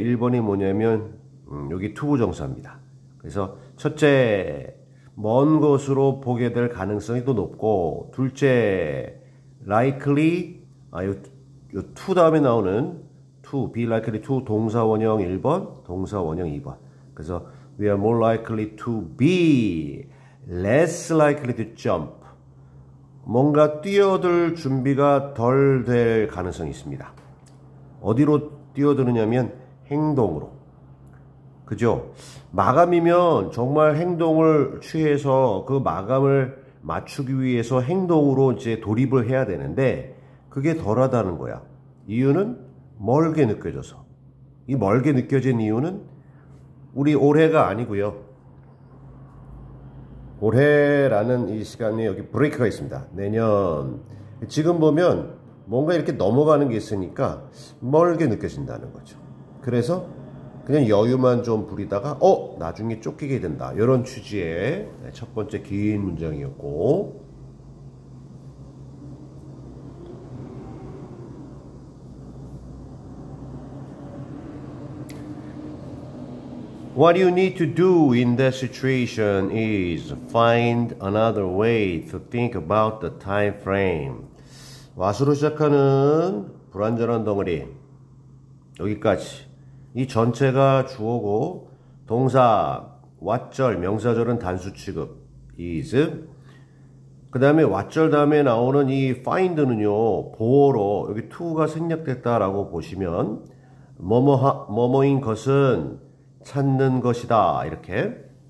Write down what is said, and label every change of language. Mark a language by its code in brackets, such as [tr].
[ko] 1번이 뭐냐면 여기 투부정사입니다. 그래서 첫째 먼 것으로 보게 될 가능성이 또 높고 둘째 likely 요 to 다음에 나오는 [en] to be likely to [ko] 동사 원형 1번 동사 원형 2번. 그래서 [en] we are more likely to be less likely to jump. [ko] 뭔가 뛰어들 준비가 덜 될 가능성이 있습니다. 어디로 뛰어드느냐면 행동으로. 그죠? 마감이면 정말 행동을 취해서 그 마감을 맞추기 위해서 행동으로 이제 돌입을 해야 되는데 그게 덜하다는 거야. 이유는 멀게 느껴져서. 이 멀게 느껴진 이유는 우리 올해가 아니고요. 올해라는 이 시간에 여기 브레이크가 있습니다. 내년. 지금 보면 뭔가 이렇게 넘어가는 게 있으니까 멀게 느껴진다는 거죠. 그래서 그냥 여유만 좀 부리다가 나중에 쫓기게 된다. 이런 취지의 첫 번째 긴 문장이었고 [en] What you need to do in that situation is find another way to think about the time frame. [ko] what으로 시작하는 불완전한 덩어리 여기까지 이 전체가 주어고 동사 what절 명사절은 단수 취급 is 그 다음에 what절 다음에 나오는 이 find는요 보어로 여기 to가 생략됐다라고 보시면 뭐뭐인 것은 찾는 것이다 이렇게